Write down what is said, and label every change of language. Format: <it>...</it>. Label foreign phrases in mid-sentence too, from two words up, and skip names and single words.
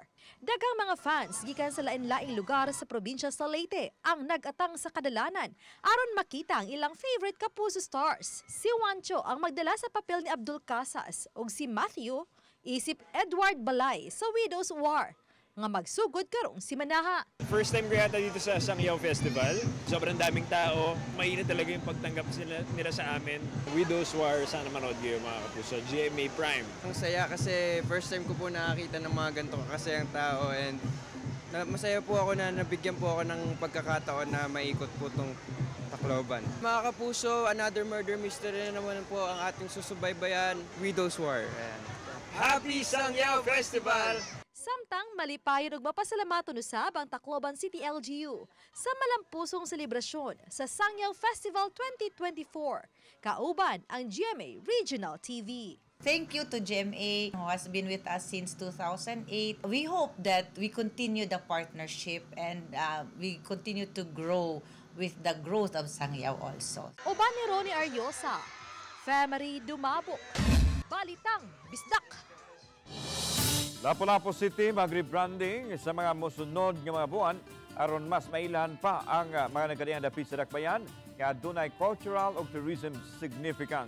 <ceb>Daghang mga fans gikan sa lain-laing lugar sa probinsya sa Leyte ang nag-atang sa kadalanan aron makita ang ilang favorite kapuso stars. Si Juancho ang magdala sa papel ni Abdul Casas ug si Matthew isip Edward Balay sa Widows War nga magsugod karong simanaha.</ceb> <en>First time</en> <tl>ko yata dito sa Sangyaw Festival. Sobrang daming tao. Mainit talaga yung pagtanggap nila sa amin. Widows War, sana manood kayo mga kapuso. GMA Prime. Ang saya kasi</tl> <en>first time</en> <tl>ko po nakakita ng mga ganito kasayang tao and masaya po ako na nabigyan po ako ng pagkakataon na maikot po itong Tacloban. Mga kapuso,</tl> <en>another murder mystery</en> <tl>na naman po ang ating susubaybayan, Widows War. Ayan.</tl> <en>Happy Sangyaw Festival!</en> <ceb>Samtang malipayon ug mapasalamaton usab ang Tacloban City LGU sa malampusong selebrasyon sa Sangyaw Festival 2024. Kauban ang GMA Regional TV.</ceb> <en>Thank you to GMA who has been with us since 2008. We hope that we continue the partnership and we continue to grow with the growth of Sangyaw also.</en> <ceb>Uban ni Ronnie Ariosa, Family Dumabok, Balitang Bisdak. Lapu-Lapu City mag-rebranding sa mga musunod nga mga buwan aron mas mailahan pa ang mga nagkadiyang dapit sa dakbayan nga adunay cultural ug</ceb> <en>tourism significance.</en>